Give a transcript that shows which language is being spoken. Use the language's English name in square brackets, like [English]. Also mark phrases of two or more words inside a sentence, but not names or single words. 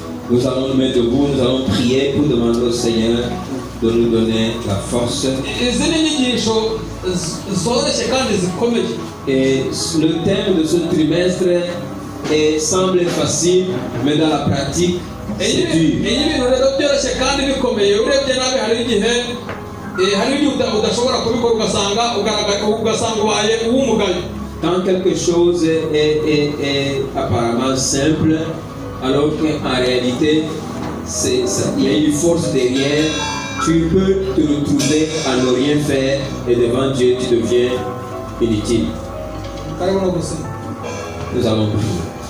[French] Nous allons nous mettre debout, nous allons prier pour demander au Seigneur de nous donner la force. [Kinyarwanda] izi ni inyigisho zoroshye kandi zikomeye. [French] Et le thème de ce trimestre semble facile, mais dans la pratique, c'est dur. [Kinyarwanda] Iyi bintu rero byoroshye kandi bikomeye, urebye nabi hari igihe udashobora kubikora ugasanga ubaye uw'umugayo. [French] Quand quelque chose est apparemment simple, alors qu'en réalité, il y a une force derrière, tu peux te retrouver à ne rien faire et devant Dieu, tu deviens inutile. Nous allons prier.